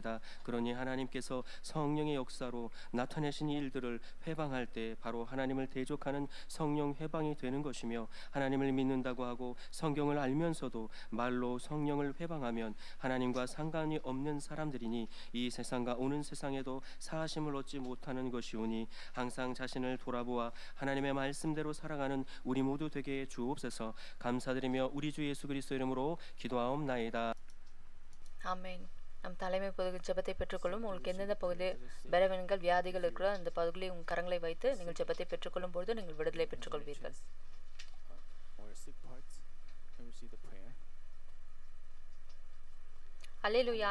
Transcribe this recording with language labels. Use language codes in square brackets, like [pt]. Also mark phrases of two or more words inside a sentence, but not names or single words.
[ko] 그러니 하나님께서 성령의 역사로 나타내신 일들을 회방할 때 바로 하나님을 대적하는 성령 회방이 되는 것이며, 하나님을 믿는다고 하고 성경을 알면서도 말로 성령을 회방하면 하나님과 상관이 없는 사람들이니 이 세상과 오는 세상에도 사하심을 얻지 못하는 것이오니 항상 자신을 돌아보아 하나님의 말씀대로 살아가는 우리 모두 되게 주옵소서. 감사드리며 우리 주 예수 그리스도 이름으로 기도하옵나이다. [ta] ஆமென். நம் தலைமை பொது ஜெபத்தை பெற்றுக்கொள்ளும். உங்களுக்கு எந்தெந்த பகுதி பலவீனங்கள் வியாதிகள் இருக்கிறோ அந்த பகுதிகளில் உங்கள் கரங்களை வைத்து நீங்கள் ஜெபத்தை பெற்றுக்கொள்ளும் பொழுது நீங்கள் விடுதலை பெற்றுக்கொள்வீர்கள். அல்லேலூயா.